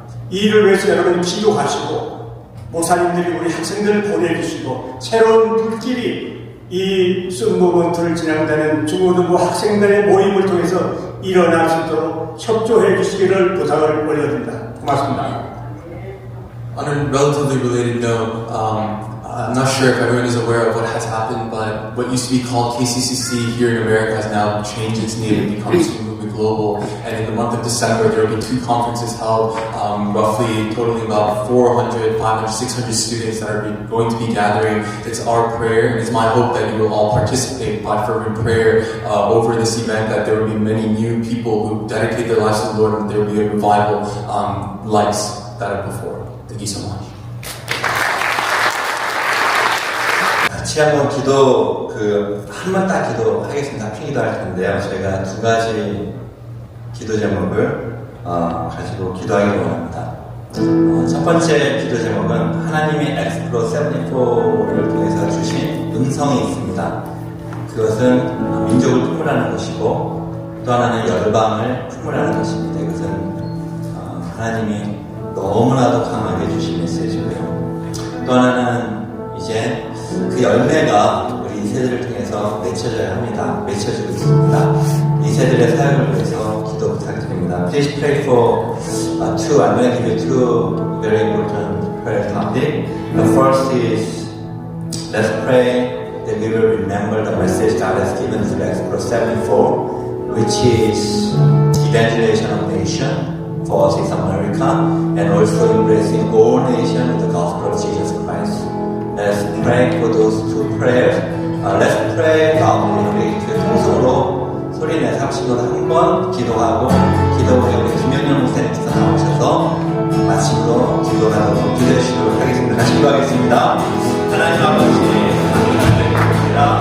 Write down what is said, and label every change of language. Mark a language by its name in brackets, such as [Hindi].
[Korean] 이 일을 위해서 여러분 기도하시고 목사님들이 우리 학생들을 보내주시고 새로운 불길이 이 순모먼트를 진행되는 중고등부 학생들의 모임을 통해서 일어날 수 있도록 협조해 주시기를 부탁을 올려드립니다. 고맙습니다. [English] On a relatively related note, I'm not sure if everyone is aware of what has happened, but what used to be called KCCC here in America has now changed its name and become Student Movement Global. And in the month of December, there will be 2 conferences held, roughly totaling about 400, 500, 600 students that are going to be gathering. It's our prayer, and it's my hope that you will all participate by fervent prayer over this event, that there will be many new people who dedicate their lives to the Lord, and there will be a revival like that of before. Thank you so much. [Korean] 같이 한번 기도 한 번 딱 기도하겠습니다. 합심 기도할 텐데요. 저희가 2가지 기도 제목을 가지고 기도하기를 원합니다. 첫 번째 기도 제목은 하나님이 엑스플로 74를 통해서 주신 음성이 있습니다. 그것은 민족을 품으라는 것이고 또 하나는 열방을 품으라는 것입니다. 이것은 하나님이 너무나도 강하게 주신 메시지고요. 또 하나는 이제 그 열매가 우리 2세들을 통해서 맺혀져야 합니다. 맺혀지고 있습니다. 2세들의 사역을 위해서 기도 부탁드립니다. [English] Please pray for 2. I'm going to give you 2 very important prayer topics. The first is, let's pray that we will remember the message God has given through Expo 74, which is evangelization of nation for us in America, and also embracing all nations with the gospel of Jesus Christ. Let's pray for those 2 prayers. Let's pray [Korean] 우리 통성으로 소리내서 합심으로 한번 기도하고 기도 후에 김현영 목사님께서 나오셔서 마침으로 기도를 하도록 기도해주시도록 하겠습니다. 같이 기도하겠습니다. 하나님 아버지 감사드립니다.